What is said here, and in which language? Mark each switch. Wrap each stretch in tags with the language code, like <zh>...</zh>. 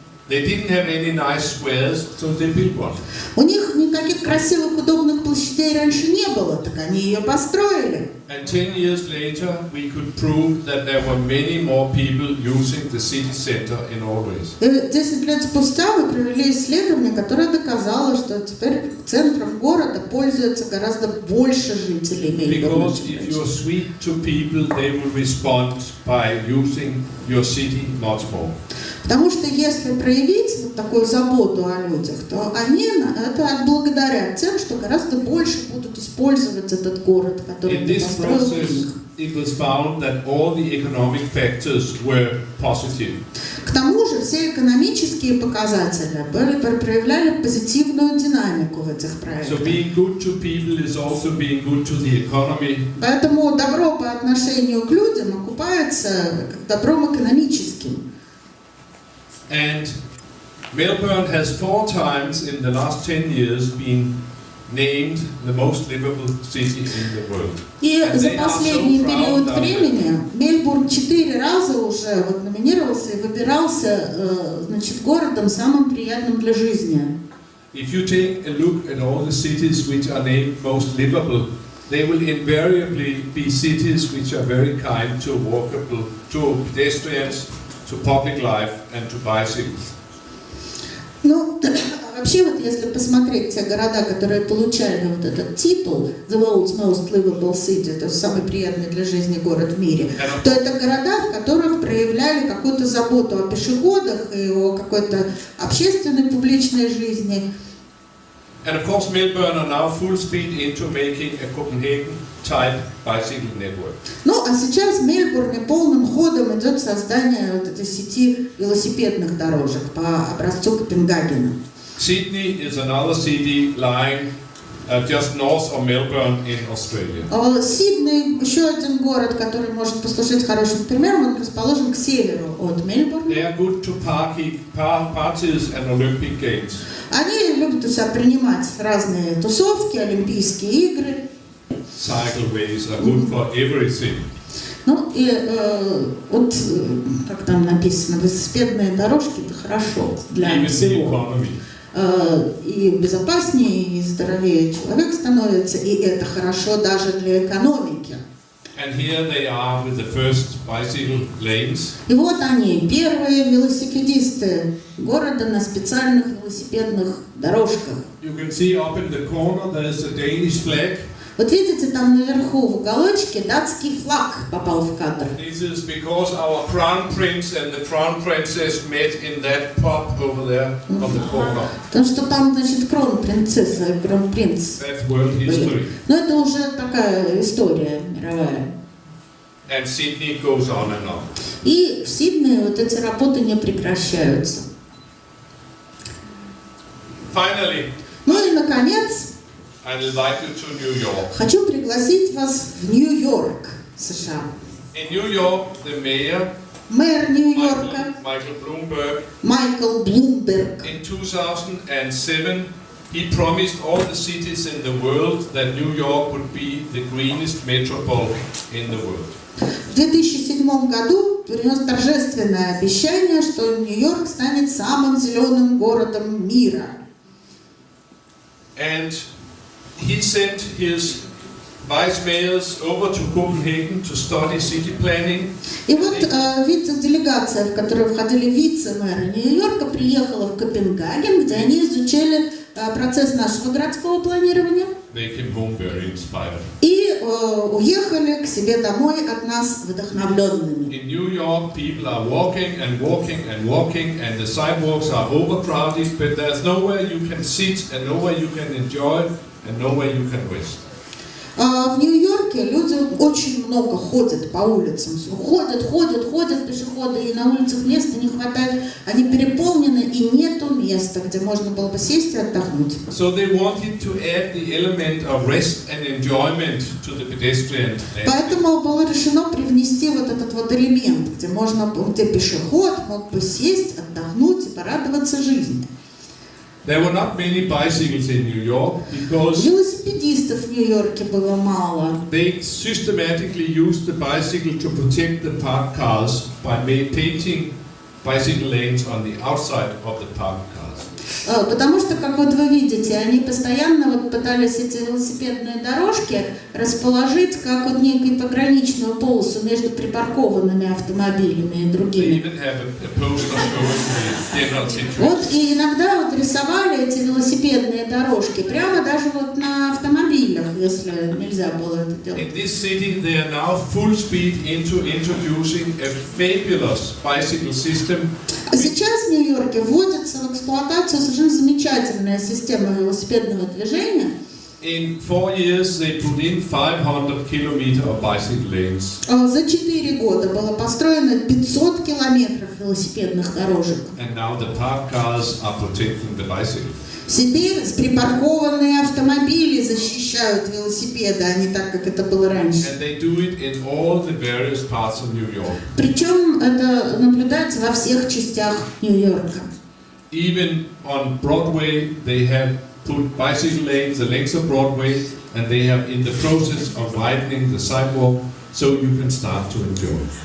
<en>They didn't have any nice squares, so they built one.</en> <ru>У них никаких красивых, удобных площадей раньше не было, так они ее построили.</ru> <en>And 10 years later, we could prove that there were many more people using the city center in all ways.</en> <ru>10 лет спустя мы провели исследование, которое доказало, что теперь центром города пользуется гораздо больше жителей Мельбурна.</ru> <en>Because if you're sweet to people, they will respond by using your city much more.</en> <ru>Потому что если проявить вот такую заботу о людях, то они это отблагодарят тем, что гораздо больше будут использовать этот город, который</ru> <en>In this</en> <ru>построил</ru> <en>process,</en> <ru>их.</ru> <en>it was found that all the economic factors were positive.</en> <ru>К тому же все экономические показатели проявляли позитивную динамику в этих</ru> <en>So</en> <ru>проектах.</ru> <en>being good to people is also being good to the economy.</en> <ru>Поэтому добро по отношению к людям окупается как добром экономическим.</ru> <en>And Melbourne has 4 times in the last 10 years been named the most livable city in the world.</en> <ru>И за последний период времени Мельбурн 4 раза уже вот номинировался и выбирался, значит, городом самым приятным для жизни.</ru> <en>If you take a look at all the cities which are named most livable, they will invariably be cities which are very kind to walkable, to pedestrians, to public life and to bicycles.</en> <ru>Ну, вообще вот если посмотреть те города, которые получали вот этот титул</ru> <en>The World's Most Livable City,</en> <ru>то есть самый приятный для жизни город в мире, то это города, в которых проявляли какую-то заботу о пешеходах и о какой-то общественной публичной жизни.</ru> <en>And of course Melbourne are now full speed into making a Copenhagen-type bicycle network.</en> <ru>Ну, а сейчас в Мельбурне полным ходом идет создание вот этой сети велосипедных дорожек по образцу Копенгагена.</ru> <en>Sydney is another city lying just north of Melbourne in Australia.</en> <ru>Сидней, еще один город, который может послужить хорошим примером, он расположен к северу от Мельбурна.</ru> <en>They are good to parties and Olympic Games.</en> <ru>Они любят у себя принимать разные тусовки, Олимпийские игры.</ru> <en>Cycleways are good for everything.</en> <ru>Ну и вот, как там написано, велосипедные дорожки это хорошо для</ru> <en>Even the</en> <ru>всего.</ru> <en>economy.</en> <ru>и безопаснее, и здоровее человек становится, и это хорошо даже для экономики.</ru> <en>And here they are with the first bicycle lanes.</en> <ru>И вот они, первые велосипедисты города на специальных велосипедных дорожках.</ru> <en>You can see up in the corner there is a Danish flag.</en> <ru>Вот видите, там наверху в уголочке датский флаг попал в кадр.</ru> <en>This is because our crown prince and the crown princess met in that pub over there on the corner.</en> <ru>Потому что там, значит, кронпринцесса и кронпринц.</ru> <en>That's world history.</en> <ru>Но это уже такая история мировая.</ru> <en>And Sydney goes on and on.</en> <ru>И в Сиднее вот эти работы не прекращаются.</ru> <en>Finally,</en> <ru>Ну и, наконец,</ru> <en>I invite you to New York.</en> <ru>хочу пригласить вас в Нью-Йорк, США.</ru> <en>In New York, the mayor,</en> <ru>Мэр Нью-Йорка</ru> <en>Michael Bloomberg,</en> <ru>Майкл Блумберг</ru> <en>in 2007, he promised all the cities in the world that New York would be the greenest metropole in the world.</en> <ru>в 2007 году принес торжественное обещание, что Нью-Йорк станет самым зеленым городом мира.</ru> <en>And he sent his vice mayors over to Copenhagen to study city planning.</en> <ru>И вот делегация, в которую входили вице-мэры Нью-Йорка, приехала в Копенгаген, где они изучали процесс нашего городского планирования.</ru> <en>They came home very inspired.</en> <ru>И уехали к себе домой от нас вдохновленными.</ru> <en>In New York, people are walking and walking and walking, and the sidewalks are overcrowded, but there's nowhere you can sit and nowhere you can enjoy and nowhere you can rest.</en> <ru>В Нью-Йорке люди очень много ходят по улицам. Ходят пешеходы, и на улицах места не хватает. Они переполнены, и нету места, где можно было бы сесть и отдохнуть.</ru> <en>So they wanted to add the element of rest and enjoyment to the pedestrian.</en> <ru>Поэтому было решено привнести вот этот вот элемент, где пешеход мог бы сесть, отдохнуть и порадоваться жизни.</ru> <en>There were not many bicycles in New York because</en> <ru>Велосипедистов в Нью-Йорке было мало.</ru> <en>they systematically used the bicycle to protect the parked cars by painting bicycle lanes on the outside of the parked cars.</en> <ru>Потому что, как вот вы видите, они постоянно вот пытались эти велосипедные дорожки расположить как вот некую пограничную полосу между припаркованными автомобилями и</ru> <en>They</en> <ru>другими.</ru> <en>even have a poster showing the general situation.</en> <ru>Вот и иногда вот рисовали эти велосипедные дорожки прямо даже вот на автомобилях, если нельзя было это делать.</ru> <en>In this city, they are now full speed into introducing a fabulous bicycle system.</en> <ru>А сейчас в Нью-Йорке вводится в эксплуатацию совершенно замечательная система велосипедного движения.</ru> <en>In 4 years, they put in 500 kilometers of bicycle lanes.</en> <ru>За 4 года было построено 500 километров велосипедных дорожек.</ru> <en>And now the parked cars are protecting the bicycle.</en> <ru>Теперь припаркованные автомобили защищают велосипеды, а не так, как это было раньше.</ru> <en>And they do it in all the various parts of New York.</en> <ru>Причем это наблюдается во всех частях Нью-Йорка.</ru> <en>Even on Broadway, they have put bicycle lanes the length of Broadway, and they have in the process of widening the sidewalk so you can start to enjoy.</en>